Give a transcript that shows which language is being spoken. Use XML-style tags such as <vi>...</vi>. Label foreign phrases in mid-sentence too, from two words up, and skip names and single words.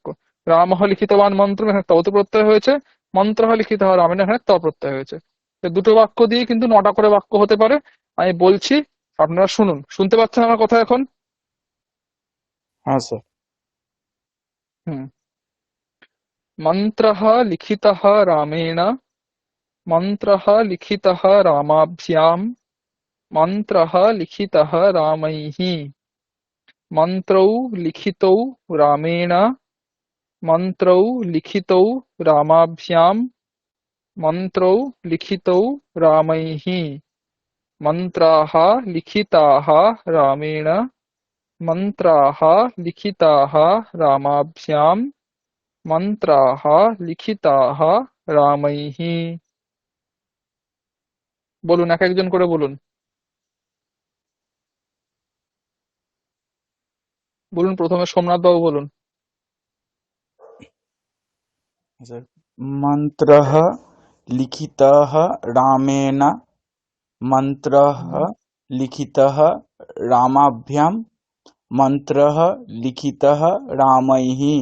<sa>রামः লিখিতবান মন্ত্রম</sa> <bn>এখানে তবতু প্রত্যয় হয়েছে,</bn> <sa>মন্ত্রः লিখিতः রামেণ</sa> <bn>এখানে ত প্রত্যয় হয়েছে। তো দুটো বাক্য দিয়ে কিন্তু 9টা করে বাক্য হতে পারে। আমি বলছি, আপনারা শুনুন, শুনতে পাচ্ছেন আমার কথা এখন? হ্যাঁ স্যার। হুম।</bn> <sa>मन्त्रः लिखितः रामेण, मन्त्रः लिखितः रामाभ्याम्, मन्त्रः लिखितः रामैः, मन्त्रौ लिखितौ रामेण, मन्त्रौ लिखितौ रामाभ्याम्, मन्त्रौ लिखितौ रामैः, मन्त्राः लिखिताः रामेण, मन्त्राः लिखिताः रामाभ्याम्, मन्त्राः लिखिताः रामैः।</sa> <bn>বলুন, এক একজন করে বলুন। বলুন, প্রথমে সোমনাথ বাবু বলুন।</bn> <sa>স্যার, মন্ত্রः লিখিতः রামেণ, মন্ত্রः লিখিতः রামাভ্যাম, মন্ত্রः লিখিতः রামैः,</sa>